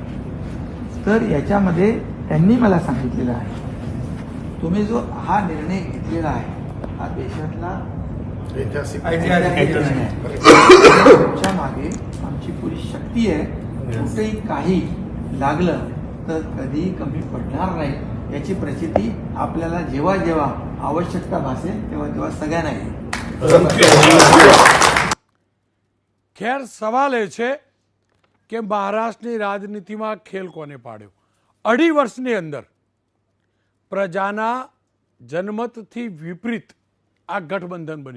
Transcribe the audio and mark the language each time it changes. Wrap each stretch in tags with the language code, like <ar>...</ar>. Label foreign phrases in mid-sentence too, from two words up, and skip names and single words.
<mr>तर याच्यामध्ये त्यांनी मला सांगितलेलं आहे, तुम्ही जो हा निर्णय घेतलेला आहे हा देशातला ऐतिहासिक निर्णय आहे. तुमच्या मागे आमची पुरी शक्ती आहे. कुठेही काही लागलं तर कधीही कमी पडणार नाही याची प्रचिती आपल्याला जेव्हा जेव्हा आवश्यकता भासेल तेव्हा तेव्हा सगळ्यांना येईल.</mr> <gu>ખેર સવાલ એ છે કે મહારાષ્ટ્રની રાજનીતિમાં ખેલ કોને પાડ્યો? 2.5 વર્ષની અંદર પ્રજાના જનમતથી વિપરીત આ ગઠબંધન બન્યું.</gu>